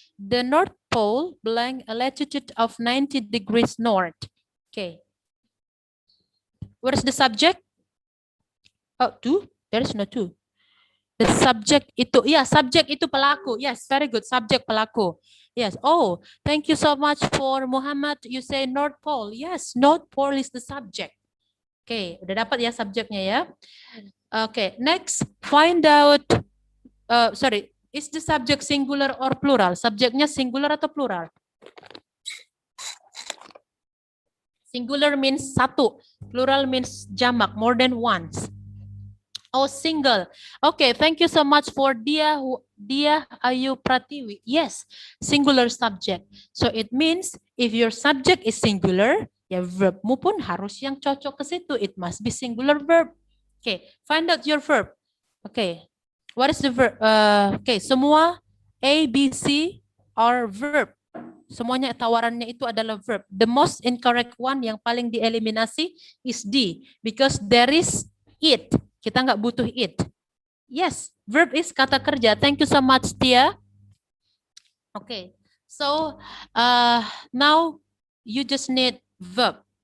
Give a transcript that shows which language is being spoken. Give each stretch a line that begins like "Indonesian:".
English: The North Pole blank a latitude of 90 degrees north. Okay. Where is the subject? Oh, two. There is no two. The subject itu, ya, subject
Indonesian: itu pelaku.
English: Yes, very good. Subject pelaku. Yes. Oh, thank you so much for Muhammad. You say North Pole. Yes, North Pole is the subject.
Indonesian: Oke, udah dapat ya subjeknya ya.
English: Oke, next find out. Sorry, is the subject singular or plural?
Indonesian: Subjeknya singular atau plural?
English: Singular means satu, plural means jamak, more than once. Oh, single. Okay, thank you so much for Dia Ayu Pratiwi. Yes, singular subject. So it means if your subject is singular,
Indonesian: ya verbmu pun harus yang cocok ke situ.
English: It must be singular verb. Okay, find out your verb. Okay, what is the verb? Okay, semua A, B, C are verb.
Indonesian: Semuanya tawarannya itu adalah verb.
English: The most incorrect one
Indonesian: yang paling dieliminasi
English: is D, because there is it.
Indonesian: Kita nggak butuh it.
English: Yes, verb is
Indonesian: kata kerja.
English: Thank you so much, Tia. Okay, so now you just need verb.